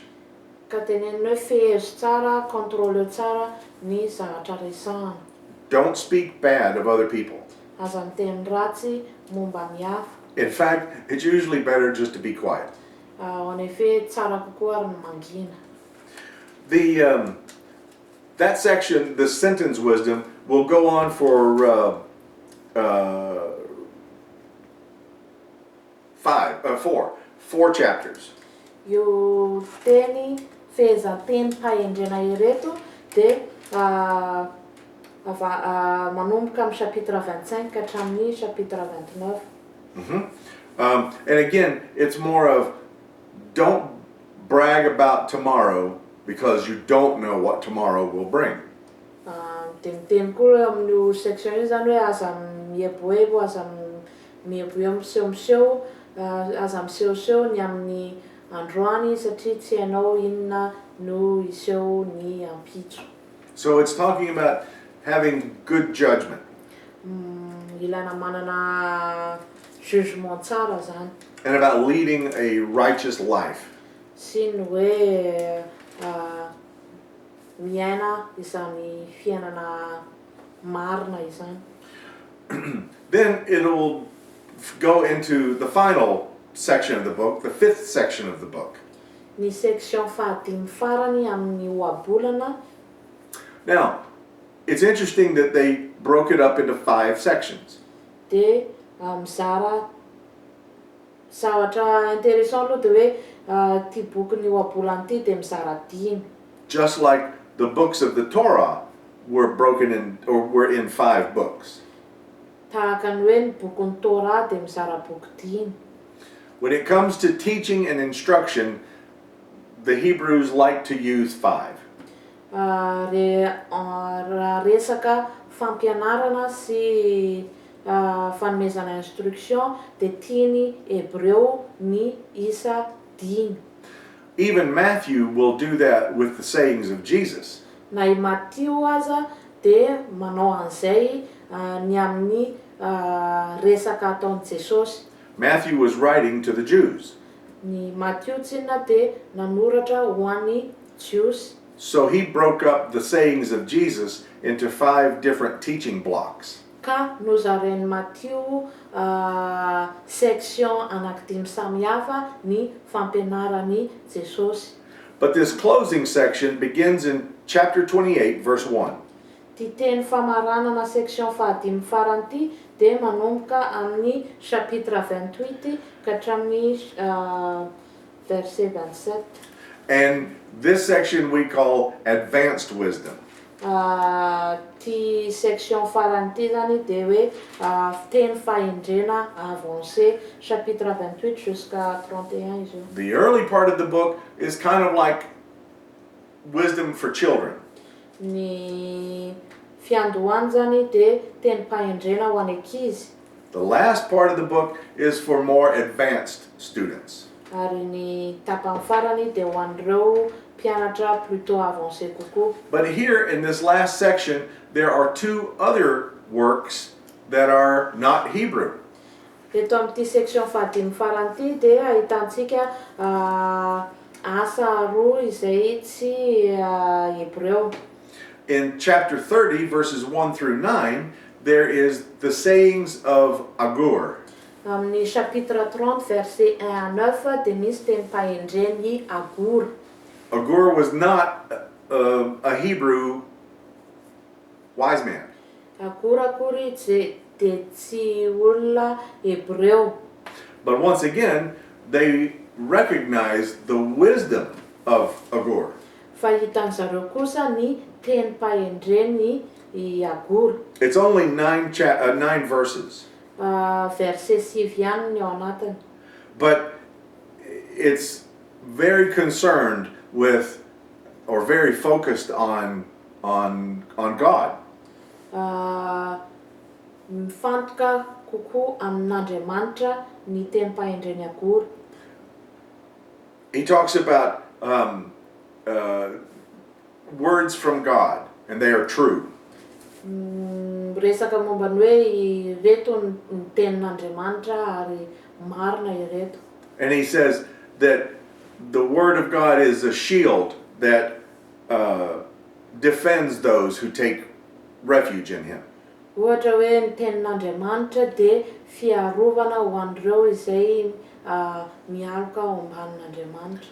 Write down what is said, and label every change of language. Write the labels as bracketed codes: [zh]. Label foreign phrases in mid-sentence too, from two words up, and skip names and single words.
[mg] Ka tenenina hoe fehezo tsara, contrôle tsara ny zavatra resahana. [en] Don't speak bad of other people. [mg] Aza miteny ratsy momba ny hafa. [en] In fact, it's usually better just to be quiet. [fr] En effet, [mg] tsara kokoa ary ny mangina. [en] That section, the sentence wisdom, will go on for four chapters. [mg] Io teny fehezanteny mpahendrena ireto dia manomboka amin'ny chapitre 25 ka hatramin'ny chapitre 29. [en] And again, it's more of don't brag about tomorrow because you don't know what tomorrow will bring. [mg] Dia miteny koa amin'io section io zany hoe aza mieboebo, aza mieboebo misehomiseho, aza misehoseho ny amin'ny androany satria tsy hainao inona no iseho ny ampitso. [en] So it's talking about having good judgment. [mg] Ilaina manana jugement tsara zany. [en] And about leading a righteous life. [mg] Sy ny hoe miaina izany fiainana marina izany. [en] Then it'll go into the final section of the book, the 5th section of the book. [mg] Ny section fahadimy farany amin'ny ohabolana. [en] Now, it's interesting that they broke it up into 5 sections. [mg] Dia mizara zavatra intéressant aloha dia hoe ty boky ny ohabolana ty dia mizara 5. [en] Just like the books of the Torah were broken in, or were in 5 books. [mg] Tahaka ny hoe ny bokin'ny Torah dia mizara boky 5. [en] When it comes to teaching and instruction, the Hebrews like to use 5. [mg] Raha resaka fampianarana sy fanomezana instruction dia tiany Hebreo ny isa 5. [en] Even Matthew will do that with the sayings of Jesus. [mg] Na i Matteo aza dia manao an'izay ny amin'ny resaka ataon'i Jesosy. [en] Matthew was writing to the Jews. [mg] Ny Matteo tsinona dia nanoratra ho an'ny Jews. [en] So he broke up the sayings of Jesus into 5 different teaching blocks. [mg] Ka nozarain'i Matteo section anankidimy samihafa ny fampianaran'i Jesosy. [en] But this closing section begins in chapter 28, verse 1. [mg] Ty teny famaranana section fahadimy farany ty dia manomboka amin'ny chapitre 28 ka hatramin'ny verset 27. [en] And this section we call advanced wisdom. [mg] Ty section farany ty zany dia hoe teny fahendrena avancé, [fr] chapitre 28 jusqu'à 31 [mg] izy io. [en] The early part of the book is kind of like wisdom for children. [mg] Ny fiandohany zany dia teny fahendrena ho an'ny ankizy. [en] The last part of the book is for more advanced students. [mg] Ary ny tapany farany dia ho an'ireo mpianatra [fr] plutôt avancé [mg] kokoa. [en] But here in this last section, there are 2 other works that are not Hebrew. [mg] Eto amin'ity section fahadimy farany ty dia ahitantsika asa roa izay tsy Hebreo. [en] In chapter 30, verses 1 through 9, there is the sayings of Agur. [mg] Amin'ny [fr] chapitre 30 verset 1 à 9 [mg] dia misy teny fahendren'i Agur. [en] Agur was not a Hebrew wise man. [mg] Agur akory dia tsy olona Hebreo. [en] But once again, they recognize the wisdom of Agur. [mg] Fa hitan'zareo kosa ny teny fahendren'i Agur. [en] It's only 9 verses. [mg] Verset 6 ihany ny ao anatiny. [en] But it's very concerned with, or very focused on God. [mg] Mifantoka kokoa amin'Andriamanitra ny teny fahendren'i Agur. [en] He talks about words from God, and they are true. [mg] Resaka momba ny hoe ireto ny tenin'Andriamanitra ary marina ireto. [en] And he says that the Word of God is a shield that defends those who take refuge in Him. [mg] Ohatra hoe ny tenin'Andriamanitra dia fiarovana ho an'ireo izay mialoka ao ambanin'Andriamanitra.